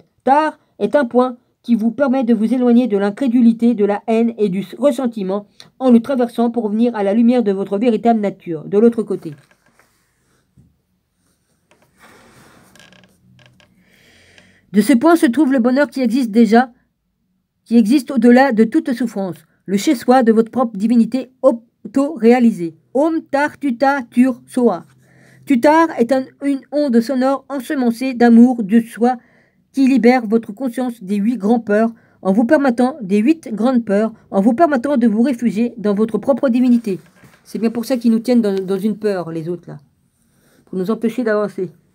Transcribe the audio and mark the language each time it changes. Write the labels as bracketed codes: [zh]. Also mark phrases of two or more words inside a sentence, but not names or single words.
[fr] Tar est un point qui vous permet de vous éloigner de l'incrédulité, de la haine et du ressentiment en le traversant pour revenir à la lumière de votre véritable nature, de l'autre côté. De ce point se trouve le bonheur qui existe au-delà de toute souffrance, le chez-soi de votre propre divinité auto-réalisée. [sa] Om tar tuta tur soa. [fr] Tutar est une onde sonore ensemencée d'amour de soi qui libère votre conscience des 8 grandes peurs en vous permettant de vous réfugier dans votre propre divinité. C'est bien pour ça qu'ils nous tiennent dans une peur, les autres, là. Pour nous empêcher d'avancer.